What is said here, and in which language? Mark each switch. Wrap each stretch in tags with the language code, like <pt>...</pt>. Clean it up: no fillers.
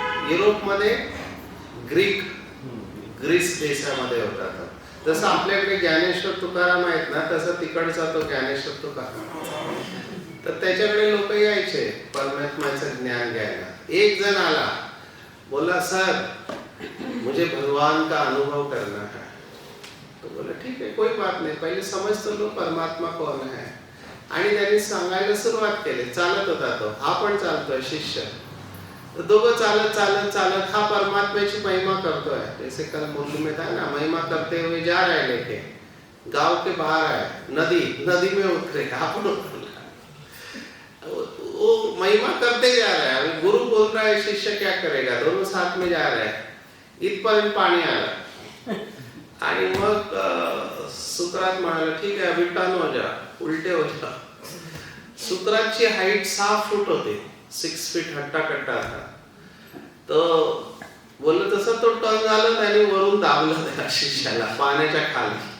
<mr>युरोपमध्ये ग्रीस देशामध्ये होता तो। जसं आपल्याकडे ज्ञानेश्वर तुकाराम आहेत ना, तसं तिकडचा तो ज्ञानेश्वर तुकाराम। तर त्याच्याकडे लोक यायचे परमात्म्याचं ज्ञान घ्यायला। एक जण आला,</mr> <hi>बोला सर मुझे भगवान का अनुभव करना है। तो बोला ठीक है, कोई बात नहीं, पहिले समज तो लो परमात्मा कौन है.</hi> <mr>आणि त्यांनी सांगायला सुरुवात केली. चालत होता तो, हा पण चालतोय शिष्य. तो दोघं चालत चालत चालत हा परमात्म्याची महिमा करतोय.</mr> <hi>जैसे कल मुरली में था ना, महिमा करते हुए जा रहे लेके, गांव के बाहर है नदी में उतरे,</hi> <mr>आपण उतरला.</mr> <hi>वो महिमा करते जा रहा है. अभी गुरु बोल रहा है शिष्य क्या करेगा, दोनों साथ में जा रहे हैं.</hi> <mr>इथपर्यंत पाणी आलं आणि मग सुकरात म्हणाला ठीक आहे</mr> <hi>अभी टर्न हो जा, उलटे हो जा.</hi> <mr>सुकरातची हाईट 6 फूट होती,</mr> <hi>6 फीट हट्टा कट्टा था.</hi> <mr>तो बोललं तसं तो टर्न झाला, त्याने वरून दाबलं त्या शिष्याला पाण्याच्या खाली.</mr>